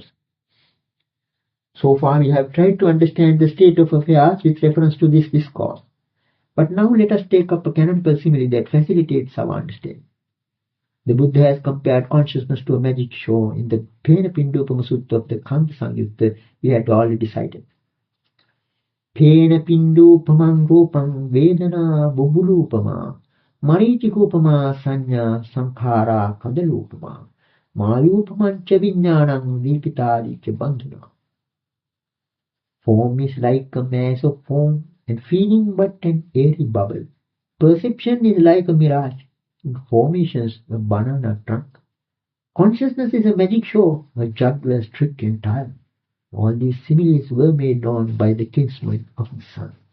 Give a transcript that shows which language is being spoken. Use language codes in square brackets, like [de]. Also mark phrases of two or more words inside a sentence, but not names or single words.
[en] So far we have tried to understand the state of affairs with reference to this discourse. But now let us take up a canonical simile that facilitates our understanding. The Buddha has compared consciousness to a magic show in the Pena Pindupama Sutta of the Kanta Samyutta we had already cited. [pi] Pena Pindupamang Rupam Vedana Bubulupama Marichikupama Sanya Sankhara Kadalupama Mayupamancha Viññānam Vipitadicha Bandhana. [en] Form is like a mass of foam and feeling but an airy bubble. Perception is like a mirage, and formations a banana trunk. Consciousness is a magic show, a juggler's trick entirely. All these similes were made known by the kinsman of the sun.